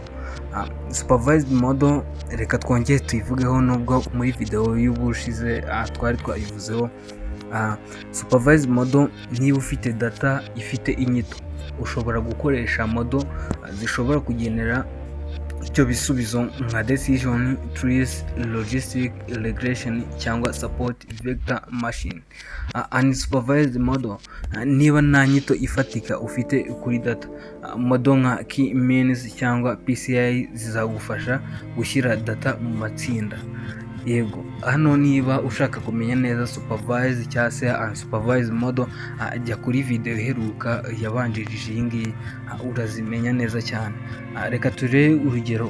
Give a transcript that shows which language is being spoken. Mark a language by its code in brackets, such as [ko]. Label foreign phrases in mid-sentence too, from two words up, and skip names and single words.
[en] Supervised model [rw] reka twongere tuyivugeho nubwo muri video y'ubushize twari twayivuzeho. [en] Supervised model, [rw] niba ufite data ifite inyito, ushobora gukoresha model zishobora kugenera icyo bisubizo nka [en] decision trees, logistic regression [rw] cyangwa [en] support vector machine. Unsupervised model, [rw] niba nta nyito ifatika ufite kuri data, model nka [en] key means [rw] cyangwa PCI zizagufasha gushyira data mu matsinda. Yego, hano niba ushaka kumenya neza supervised cyangwa se [en] unsupervised model, [rw] jya kuri video iheruka yabanjirije iyi ngiyi, urazimenya neza cyane. Reka turebe urugero.